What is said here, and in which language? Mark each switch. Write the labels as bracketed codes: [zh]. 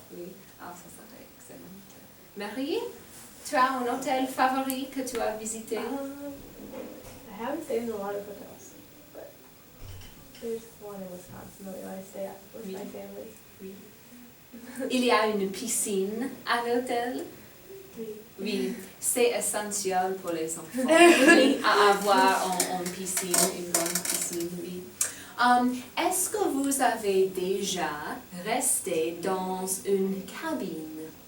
[fr] Oui, ah, ça serait excellent. Marie, tu as un hôtel favori que tu as visité? [en] I haven't stayed in a lot of hotels, but there's one in Wisconsin that we want to stay at with my family. [fr] Oui. Il y a une piscine à l'hôtel? Oui, c'est essentiel pour les enfants. Oui, à avoir en piscine, une bonne piscine, oui. Est-ce que vous avez déjà resté dans une cabine?